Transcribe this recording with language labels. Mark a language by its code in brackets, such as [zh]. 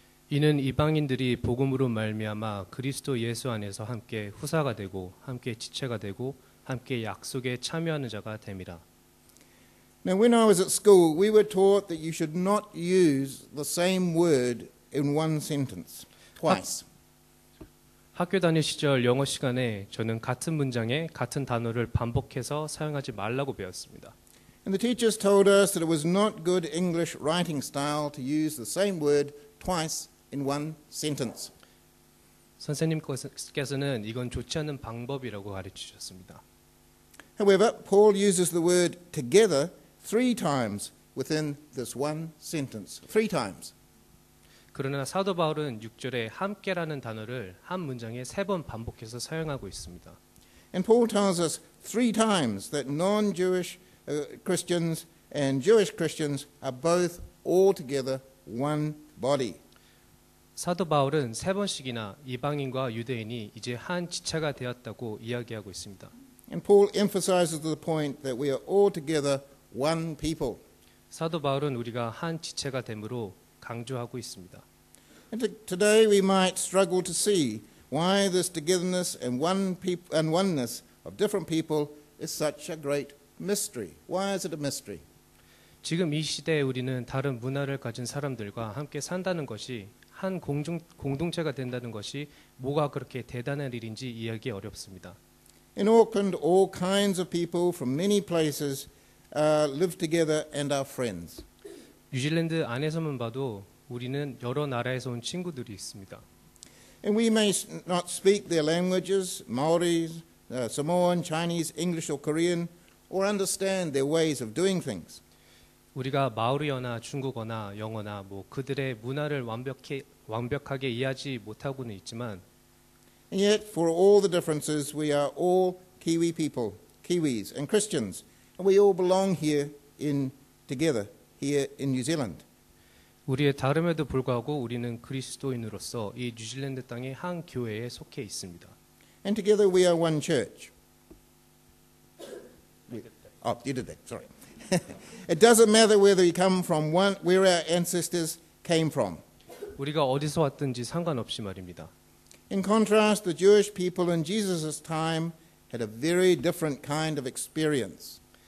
[ko] 이는 이방인들이 복음으로 말미암아 그리스도 예수 안에서 함께 후사가 되고 함께 지체가 되고 함께 약속에 참여하는 자가 됨이라. [en] Now when I was at school, we were taught that you should not use the same word in one sentence twice. [ko] 학교 다닐 시절 영어 시간에 저는 같은 문장에 같은 단어를 반복해서 사용하지 말라고 배웠습니다. [en] And the teachers told us that it was not good English writing style to use the same word twice in one sentence. [ko] 선생님께서는 이건 좋지 않은 방법이라고 가르치셨습니다. [en] However, Paul uses the word together 3 times within this one sentence. 3 times. [ko] 그러나 사도 바울은 6절에 함께라는 단어를 한 문장에 3번 반복해서 사용하고 있습니다. [en] And Paul tells us 3 times that non-Jewish Christians and Jewish Christians are both all together one body. [ko] 사도 바울은 3번씩이나 이방인과 유대인이 이제 한 지체가 되었다고 이야기하고 있습니다. [en] And Paul emphasizes the point that we are all together one people. [ko] 사도 바울은 우리가 한 지체가 됨으로 강조하고 있습니다. [en] Today we might struggle to see why this togetherness and oneness of different people is such a great mystery. Why is it a mystery? [ko] 지금 이 시대에 우리는 다른 문화를 가진 사람들과 함께 산다는 것이 한 공동체가 된다는 것이 뭐가 그렇게 대단한 일인지 이해하기 어렵습니다. [en] In Auckland, all kinds of people from many places live together and are friends. [ko] 뉴질랜드 안에서만 봐도 우리는 여러 나라에서 온 친구들이 있습니다. [en] And we may not speak their languages, Maori, Samoan, Chinese, English or Korean, or understand their ways of doing things. [ko] 우리가 마오리어나 중국어나 영어나 그들의 문화를 완벽하게 이해하지 못하고는 있지만 [en] And yet, for all the differences, we are all Kiwi people, Kiwis and Christians, and we all belong here together here in New Zealand. [ko] 우리의 다름에도 불구하고 우리는 그리스도인으로서 이 뉴질랜드 땅의 한 교회에 속해 있습니다. [en] And together we are one church. Oh, you did that, sorry. It doesn't matter whether you come from where our ancestors came from. [ko] 우리가 어디서 왔든지 상관없이 말입니다. [en] In contrast, the Jewish people in Jesus' time had a very different kind of experience.